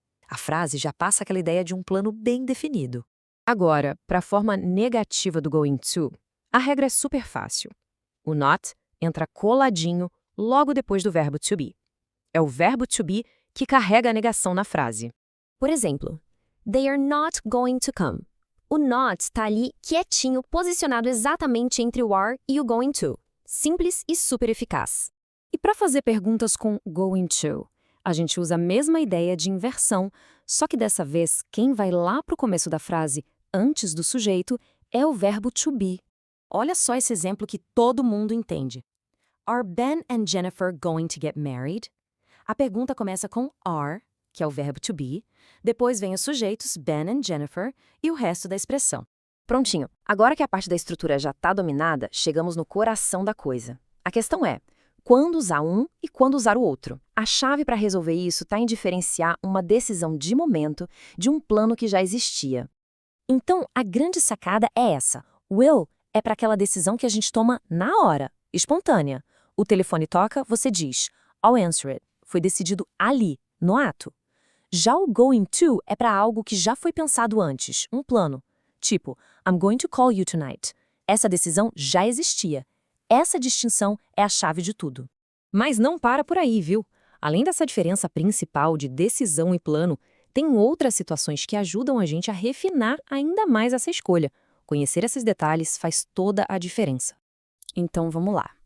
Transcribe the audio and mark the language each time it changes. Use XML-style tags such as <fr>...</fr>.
<pt>A frase já passa aquela ideia de um plano bem definido. Agora, para a forma negativa do going to, a regra é super fácil. O not entra coladinho logo depois do verbo to be. É o verbo to be que carrega a negação na frase. Por exemplo,</pt> <en>they are not going to come.</en> <pt>O not está ali quietinho, posicionado exatamente entre o are e o going to. Simples e super eficaz. E para fazer perguntas com going to, a gente usa a mesma ideia de inversão, só que dessa vez quem vai lá para o começo da frase, antes do sujeito, é o verbo to be. Olha só esse exemplo que todo mundo entende.</pt> <en>Are Ben and Jennifer going to get married?</en> <pt>A pergunta começa com are, que é o verbo to be, depois vem os sujeitos Ben and Jennifer e o resto da expressão. Prontinho, agora que a parte da estrutura já está dominada, chegamos no coração da coisa. A questão é, quando usar um e quando usar o outro? A chave para resolver isso está em diferenciar uma decisão de momento de um plano que já existia. Então, a grande sacada é essa. Will é para aquela decisão que a gente toma na hora, espontânea. O telefone toca, você diz,</pt> <en>I'll answer it.</en> <pt>Foi decidido ali, no ato. Já o going to é para algo que já foi pensado antes, um plano. Tipo,</pt> <en>I'm going to call you tonight.</en> <pt>Essa decisão já existia. Essa distinção é a chave de tudo. Mas não para por aí, viu? Além dessa diferença principal de decisão e plano, tem outras situações que ajudam a gente a refinar ainda mais essa escolha. Conhecer esses detalhes faz toda a diferença. Então vamos lá.</pt>